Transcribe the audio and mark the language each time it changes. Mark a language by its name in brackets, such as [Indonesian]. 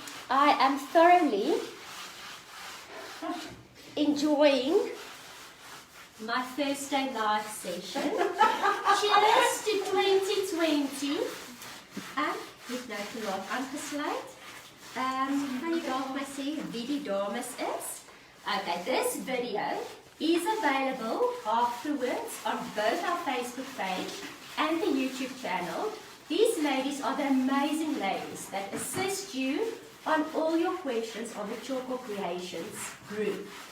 [English] I am thoroughly enjoying my Thursday live session. Cheers to 2020. [Afrikaans] Dit nou te laat aangesluit. Kan jy dalk my sê wie die dames is? [English] Okay, this video is available afterwards on both our Facebook page and the YouTube channel. These ladies are the amazing ladies that assist you on all your questions on the Tjhoko Creations group.